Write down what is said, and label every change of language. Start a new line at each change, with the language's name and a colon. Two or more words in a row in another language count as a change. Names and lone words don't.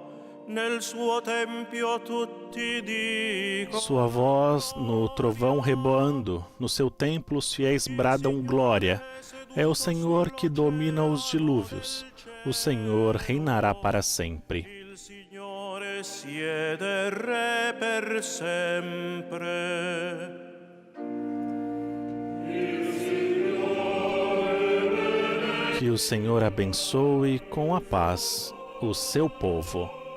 Italian: Nel suo tempio tutti dicono.
Portuguese: Sua voz no trovão reboando, no seu templo os fiéis bradam glória. É o Senhor que domina os dilúvios. O Senhor reinará para sempre.
Italian: Il Signore siede re per sempre.
Portuguese: Que o Senhor abençoe com a paz o seu povo.